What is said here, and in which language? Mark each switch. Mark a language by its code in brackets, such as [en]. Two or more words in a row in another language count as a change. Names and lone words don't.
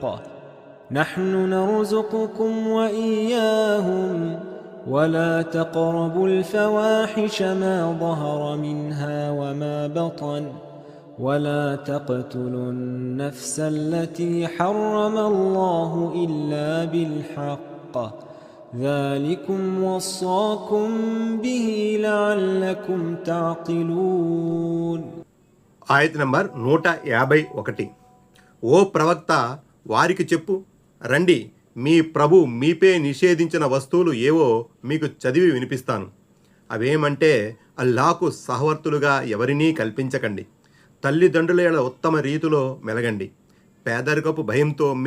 [ar] نحن نرزقكم وإياهم ولا تقربوا الفواحش ما ظهر منها وما بطن ولا تقتلوا النفس التي حرم الله إلا بالحق ذلكم وصاكم به لعلكم تعقلون. [te] ఆయత్ నంబర్ 151. ఓ ప్రవక్త, వారికి చెప్పు, రండి, మీ ప్రభు మీపై నిషేధించిన వస్తువులు ఏవో మీకు చదివి వినిపిస్తాను. అవేమంటే, అల్లాహకు సహవర్తులుగా ఎవరినీ కల్పించకండి, తల్లిదండ్రుల ఉత్తమ రీతిలో మెలగండి, పేదరికపు భయంతో మీ